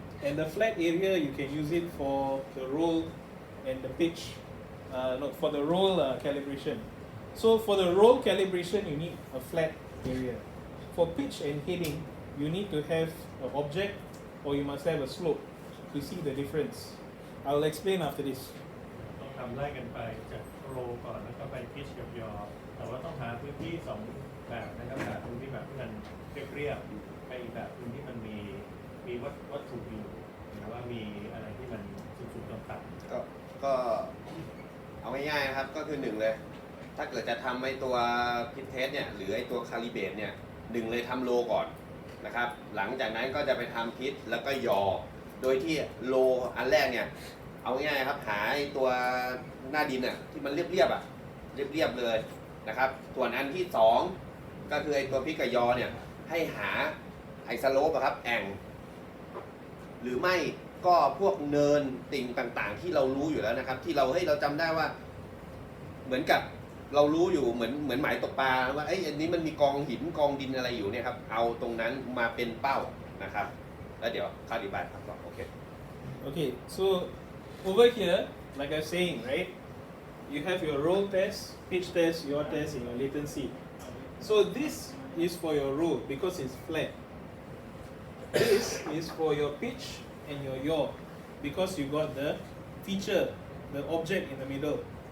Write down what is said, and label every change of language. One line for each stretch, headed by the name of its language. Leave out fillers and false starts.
English: And the flat area you can use it for the roll and the pitch, for the roll calibration. So for the roll calibration you need a flat area. For pitch and heading you need to have an object or you must have a slope to see the difference. I will explain after this.
Thai: ต้องทำไล่กันไปจากโรก่อนแล้วก็ไปพิชกับยอแต่ว่าต้องหาพื้นที่สองแบบนะครับแบบพื้นที่แบบที่มันเรียบๆไปอีกแบบพื้นที่มันมีวัตถุอยู่หรือว่ามีอะไรที่มันสูงๆต่ำๆ ก็เอาง่ายๆนะครับก็คือหนึ่งเลยถ้าเกิดจะทำไอ้ตัวพิทเทสเนี่ยหรือไอ้ตัวคาลิเบรตเนี่ยหนึ่งเลยทำโลก่อนนะครับหลังจากนั้นก็จะไปทำพิทแล้วก็ยอโดยที่โลอันแรกเนี่ยเอาง่ายๆครับหาไอ้ตัวหน้าดินอ่ะที่มันเรียบๆเลยนะครับส่วนอันที่สองก็คือไอ้ตัวพิทกับยอเนี่ยให้หาไอ้สโลปอะครับแอ่ง หรือไม่ก็พวกเนินติ่งต่างๆที่เรารู้อยู่แล้วนะครับที่เราจำได้ว่าเหมือนกับเรารู้อยู่เหมือนหมายตกปลาว่าไอ้อันนี้มันมีกองหินกองดินอะไรอยู่เนี่ยครับเอาตรงนั้นมาเป็นเป้านะครับแล้วเดี๋ยวข้าดีบายครับโอเค
English: Okay, so over here, like I was saying, right, you have your roll test, pitch test, yaw test, and your latency. So this is for your roll because it's flat. This is for your pitch and your yaw because you got the feature, the object in the middle.